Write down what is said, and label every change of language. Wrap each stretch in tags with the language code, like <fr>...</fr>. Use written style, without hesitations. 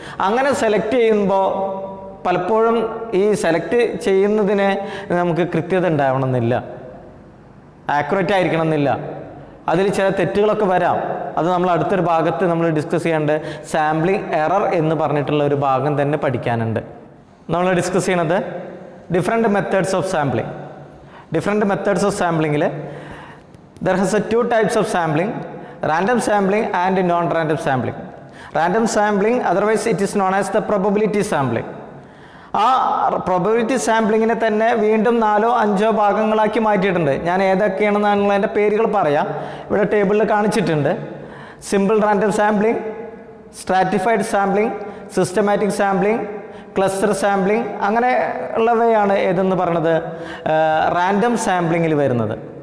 <ml>അങ്ങനെ സെലക്ട് ചെയ്യുമ്പോൾ പലപ്പോഴും ഈ സെലക്ട് ചെയ്യുന്നതിന് നമുക്ക് കൃത്യത ഉണ്ടാവണമെന്നില്ല, ആക്യുറേറ്റ് ആയിരിക്കണം എന്നില്ല. അതിൽ ചില തെറ്റുകളൊക്കെ വരാം. അത് നമ്മൾ അടുത്തൊരു ഭാഗത്ത് നമ്മൾ ഡിസ്കസ് ചെയ്യാണ്ട് സാമ്പിളിംഗ് എറർ എന്ന് പറഞ്ഞിട്ടുള്ള ഒരു ഭാഗം തന്നെ പഠിക്കാനുണ്ട്. നമ്മൾ ഡിസ്കസ് ചെയ്യണത് different methods of sampling.</ml> <en>Different methods of സാമ്പിളിങ്ങിൽ there has 2 types of sampling, random sampling and non-random sampling. Random sampling, otherwise it is known as the probability sampling.</en> <ml>ആ പ്രോബബിലിറ്റി സാമ്പിളിങ്ങിനെ തന്നെ വീണ്ടും 4-5 ഭാഗങ്ങളാക്കി മാറ്റിയിട്ടുണ്ട്. ഞാൻ ഏതൊക്കെയാണെന്നുള്ളതിൻ്റെ പേരുകൾ പറയാം. ഇവിടെ ടേബിളിൽ കാണിച്ചിട്ടുണ്ട്. Simple random sampling, stratified sampling, systematic sampling, cluster sampling, അങ്ങനെ ഉള്ളവയാണ് ഏതെന്ന് പറയുന്നത് റാൻഡം സാമ്പിളിങ്ങിൽ വരുന്നത്.</ml>